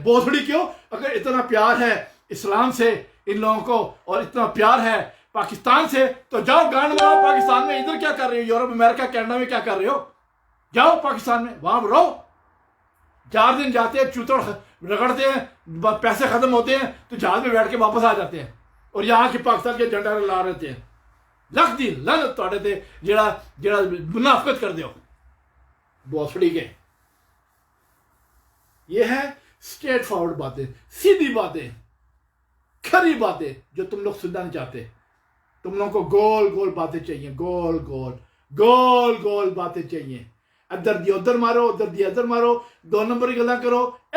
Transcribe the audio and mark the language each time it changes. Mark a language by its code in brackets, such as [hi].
[ur] بوسڑی کیوں؟ اگر اتنا پیار ہے اسلام سے ان لوگوں کو اور اتنا پیار ہے پاکستان سے تو جاؤ گانڈ مارو پاکستان میں. ادھر کیا کر رہے ہو؟ یورپ، امریکہ، کینیڈا میں کیا کر رہے ہو؟ جاؤ پاکستان میں، وہاں رہو. 4 دن جاتے ہیں، چوتڑ رگڑتے ہیں، پیسے ختم ہوتے ہیں تو جہاز میں بیٹھ کے واپس آ جاتے ہیں اور یہاں کے پاکستان کے جھنڈا لا رہتے ہیں. [pa] لکھ دی لعنت تواڈے تے جڑا منافقت کر دیو بوسڑی کے. [ur] یہ ہے اسٹریٹ فارورڈ باتیں، سیدھی باتیں، کھری باتیں جو تم لوگ سننا نہیں چاہتے. تم لوگوں کو گول گول باتیں چاہیے، گول گول گول گول باتیں چاہیے. [pa] ادھر دی ادھر مارو، ادھر دی ادھر مارو، 2 نمبر کی گلاں کرو.